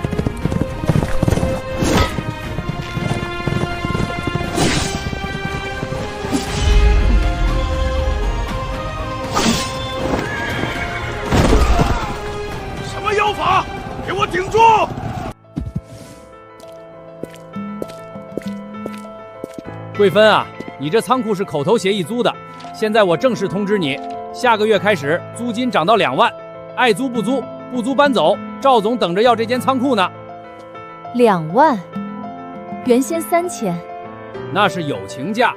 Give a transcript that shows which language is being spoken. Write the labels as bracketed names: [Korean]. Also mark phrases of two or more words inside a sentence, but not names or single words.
[Chinese] 什么妖法？给我顶住！桂芬啊，你这仓库是口头协议租的，现在我正式通知你，下个月開始租金漲到2萬，愛租不租，不租搬走。趙總等着要這間倉庫呢。 2萬，原先3000，那是友情價。